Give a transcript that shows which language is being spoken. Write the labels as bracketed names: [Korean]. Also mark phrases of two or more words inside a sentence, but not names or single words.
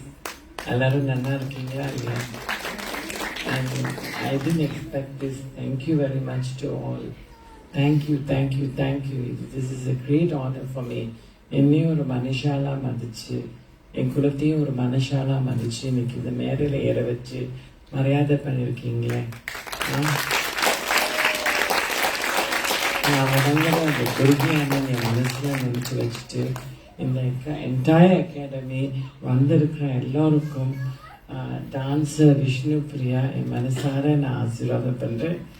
[Tamil] எல்லாரு நன்னா இருக்கீங்க இல்ல. [English] And I didn't expect this. Thank you very much to all. Thank you, thank you, thank you. This is a great honor for me. [Tamil] என்னையும் ஒரு மனுஷாலா மதிச்சு, என் குலத்தையும் ஒரு மனுஷாலா மதிச்சு, இன்னைக்கு இந்த மேடையில் ஏற வச்சு மரியாதை பண்ணியிருக்கீங்களே. நான் வழங்குற அந்த குருகியான என் மனசில் நினச்சி வச்சுட்டு இந்த [English] entire academy [Tamil] வந்திருக்கிற எல்லோருக்கும் டான்ஸர் விஷ்ணுபிரியா என் மனசார நான் ஆசீர்வாதம் பண்ணுறேன்.